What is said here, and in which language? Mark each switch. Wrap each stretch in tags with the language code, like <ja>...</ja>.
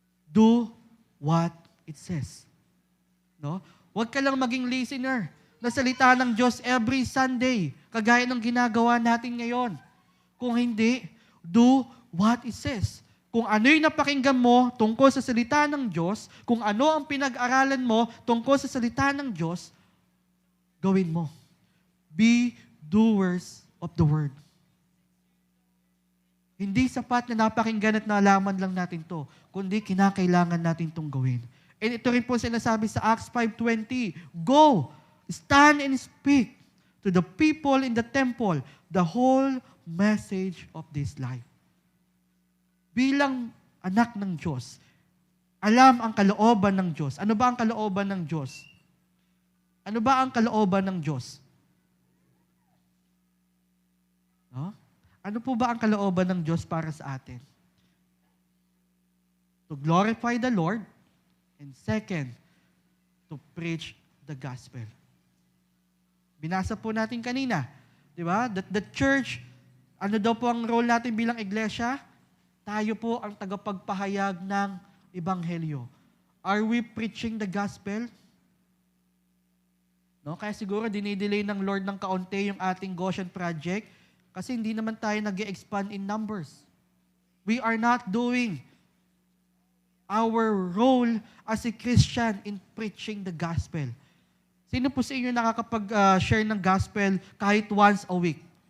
<en>Do what it says. No?</en> <tl>Huwag ka lang maging listener na salita ng Diyos every Sunday, kagaya ng ginagawa natin ngayon. Kung hindi,</tl> <en>do what it says.</en> <tl>Kung ano yung napakinggan mo tungkol sa salita ng Diyos, kung ano ang pinag-aralan mo tungkol sa salita ng Diyos, gawin mo.</tl> <en>Be doers of the word.</en> <tl>Hindi sapat na napakinggan at nalaman lang natin to, kundi kinakailangan natin itong gawin. And ito rin po sinasabi sa Acts 5:20, go!</tl> <en>Stand and speak to the people in the temple the whole message of this life.</en> <tl>Bilang anak ng Diyos, alam ang kalooban ng Diyos. Ano ba ang kalooban ng Diyos? Ano ba ang kalooban ng Diyos? No? Ano po ba ang kalooban ng Diyos para sa atin?</tl> <en>To glorify the Lord, and second, to preach the gospel.</en> <tl>Binasa po natin kanina, di ba?</tl> <en>That the church</en> <tl>Ano daw po ang role natin bilang iglesia? Tayo po ang tagapagpahayag ng Ebanghelyo.</tl> <en>Are we preaching the gospel?</en> <tl>No? Kaya siguro dinidelay ng Lord ng kaunti yung ating Goshen project kasi hindi naman tayo nag-expand in numbers.</tl> <en>We are not doing our role as a Christian in preaching the gospel.</en> <tl>Sino po sa inyo nakakapag-share ng gospel kahit</tl> <en>once a week?</en>